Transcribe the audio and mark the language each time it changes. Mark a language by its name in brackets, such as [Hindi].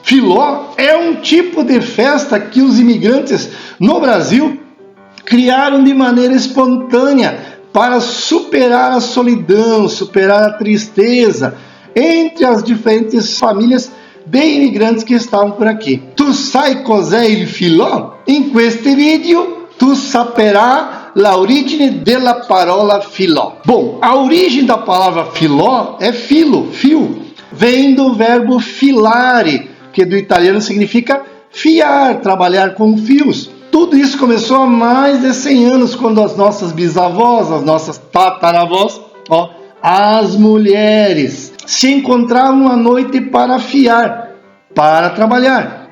[Portuguese] Filó é um tipo de festa que os imigrantes no Brasil criaram de maneira espontânea para superar a solidão, superar a tristeza entre as diferentes famílias de imigrantes que estavam por aqui. [Italian] Tu sai cos'è il filò? In questo video tu saperá la origine della parola filò. [Portuguese] Bom, a origem da palavra filò é filo, fio. Vem do verbo filare, que do italiano significa fiar, trabalhar com fios. Tudo isso começou há mais de 100 anos, quando as nossas bisavós, as nossas tataravós, as mulheres se encontravam à noite para fiar, para trabalhar.